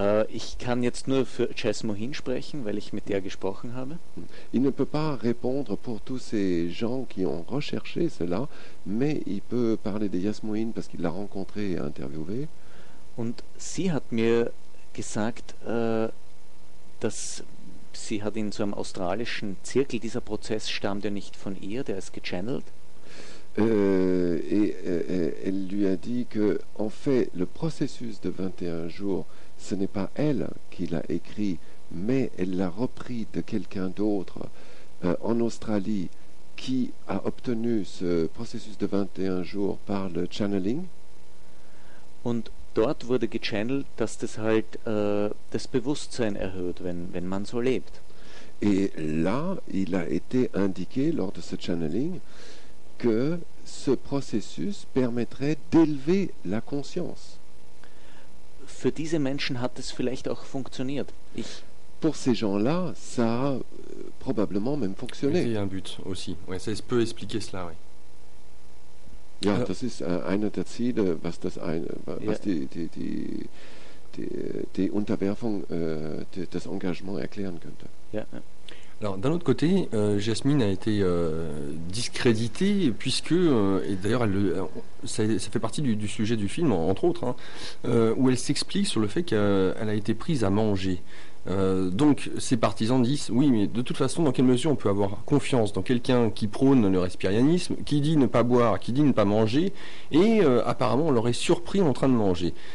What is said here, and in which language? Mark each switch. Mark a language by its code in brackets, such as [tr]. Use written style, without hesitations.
[de] Ich kann jetzt nur für Jasmin sprechen, weil ich mit der gesprochen habe. [fr] Il ne peut pas répondre pour tous ces gens qui ont recherché cela, mais il peut parler de Jasmin parce qu'il l'a rencontré et interviewé. [de] Und sie hat mir gesagt, dass sie hat in so einem australischen Zirkel, dieser Prozess stammt ja nicht von ihr, der ist gechannelt. [fr] Et elle lui a dit que en fait le processus de 21 jours, ce n'est pas elle qui l'a écrit, mais elle l'a repris de quelqu'un d'autre en Australie qui a obtenu ce processus de 21 jours par le channeling. [de] Und dort wurde gechannelt, dass das halt das Bewusstsein erhöht, wenn man so lebt. [fr] Et là, il a été indiqué lors de ce channeling que ce processus permettrait d'élever la conscience. [de] Für diese Menschen hat es vielleicht auch funktioniert. [fr] Pour ces gens-là, ça a probablement même fonctionné. Il y a un but aussi. Ouais, ça peut expliquer cela, oui. [de] Ja, das ist einer der Ziele, was die Unterwerfung, das Engagement erklären könnte. Ja. [fr] Alors, d'un autre côté, Jasmine a été discréditée, puisque, et d'ailleurs, ça fait partie du sujet du film, entre autres, hein, où elle s'explique sur le fait qu'elle a été prise à manger. Donc, ses partisans disent, oui, mais de toute façon, dans quelle mesure on peut avoir confiance dans quelqu'un qui prône le respirianisme, qui dit ne pas boire, qui dit ne pas manger, et apparemment, on l'aurait surpris en train de manger.